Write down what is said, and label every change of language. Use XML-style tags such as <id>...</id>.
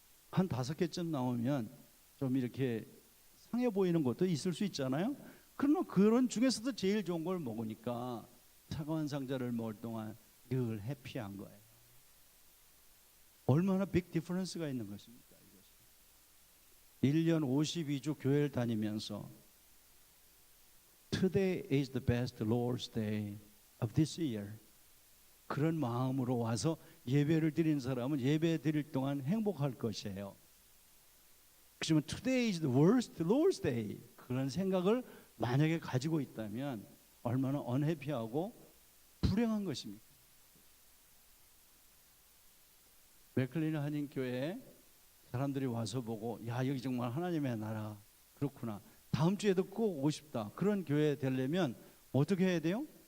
<ko>한 5개쯤 나오면 좀 이렇게 상해 보이는 것도 있을 수 있잖아요. 그러나 그런 중에서도 제일 좋은 걸 먹으니까 사과 한 상자를 먹을 동안 늘 해피한 거예요. 얼마나 빅 디퍼런스가 있는 것입니까? 이것이 1년 52주 교회를 다니면서</ko> <en>Today is the best Lord's Day of this year.</en> <ko>그런 마음으로 와서 예배를 드린 사람은 예배 드릴 동안 행복할 것이에요. 그렇지만</ko> <en>Today is the worst Lord's Day.</en> <ko>그런 생각을 만약에 가지고 있다면 얼마나 언해피하고 불행한 것입니까? 맥클린 한인교회에 사람들이 와서 보고 야 여기 정말 하나님의 나라 그렇구나. 다음 주에도 꼭 오고 싶다. 그런 교회 되려면 어떻게 해야 돼요?</ko>